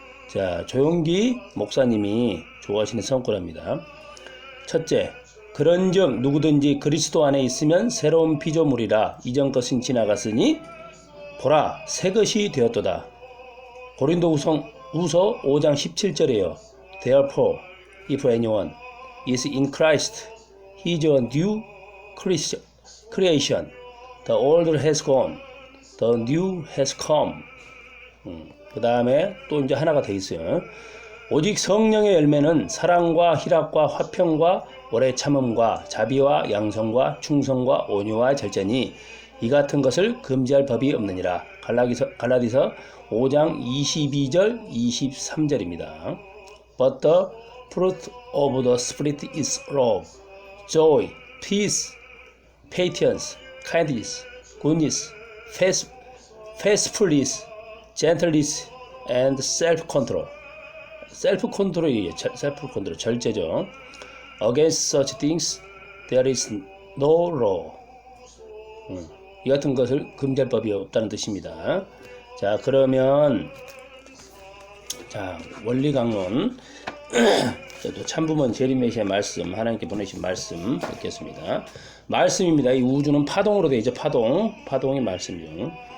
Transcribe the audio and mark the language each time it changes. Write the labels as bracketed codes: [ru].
[ko] 자, 조용기 목사님이 좋아하시는 성구랍니다. 첫째, 그런즉 누구든지 그리스도 안에 있으면 새로운 피조물이라 이전 것은 지나갔으니 보라 새 것이 되었도다. 고린도후서 5장 17절이에요. [en] Therefore, if anyone is in Christ, he is a new creation. The old has gone, the new has come. [ko] 그 다음에 또 이제 하나가 더 있어요. 오직 성령의 열매는 사랑과 희락과 화평과 오래 참음과 자비와 양성과 충성과 온유와 절제니 이 같은 것을 금지할 법이 없느니라. 갈라디서 5장 22절 23절입니다. [en] But the fruit of the Spirit is love, joy, peace, patience, kindness, goodness, faithfulness, gentleness, and self-control. [ko] 셀프-컨트롤이에요. 셀프-컨트롤, 절제죠. [en] Against such things there is no law. [ko] 이 같은 것을 금지할 법이 없다는 뜻입니다. 자, 그러면 자, 원리 강론 또 참부모 제리메시아 말씀, 하나님께 보내신 말씀 읽겠습니다. 말씀입니다. 이 우주는 파동으로 되어 있죠. 파동이 말씀 중.